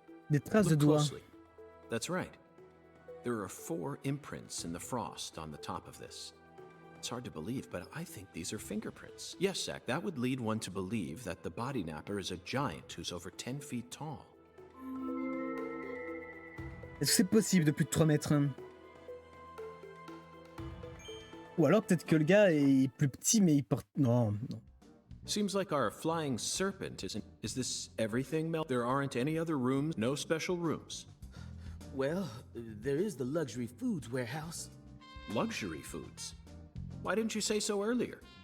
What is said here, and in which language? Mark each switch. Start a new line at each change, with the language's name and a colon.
French: Des traces de
English: Look
French: doigts.
English: closely. That's right. There are 4 imprints in the frost on the top of this. It's hard to believe, but I think these are fingerprints. Yes, Zach, that would lead one to believe that the body napper is a giant who's over 10 feet tall.
French: Est-ce que c'est possible de plus de 3 mètres? Ou alors peut-être que le gars est plus petit mais il porte... Non.
English: Seems like our flying serpent isn't... Is this everything, Mel? There aren't any other rooms? No special rooms? Well, there is the luxury foods warehouse. Luxury foods? Why didn't you say so earlier?